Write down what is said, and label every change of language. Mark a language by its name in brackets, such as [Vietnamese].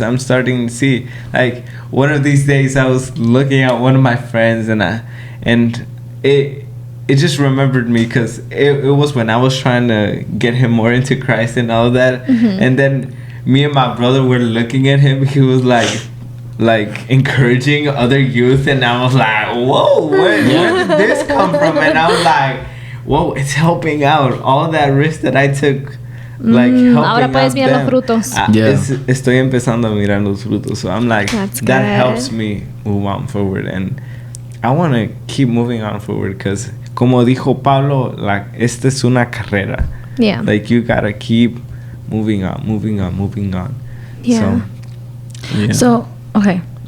[English] I'm starting to see, like, one of these days I was looking at one of my friends and it just remembered me because it was when I was trying to get him more into Christ and all that. And then me and my brother were looking at him. He was like encouraging other youth, and I was like, whoa, where did this come from? And I was like, whoa, it's helping out. All that risk that I took, like helping [Spanish] ahora puedes ver los frutos. Estoy empezando a mirar los frutos. [English] So I'm like, that helps me move on forward. And I want to keep moving on forward because, [Spanish] como dijo Pablo, [English] like, [Spanish] esta es una carrera. [English] Yeah. Like, you got to keep moving on. Yeah. So, okay.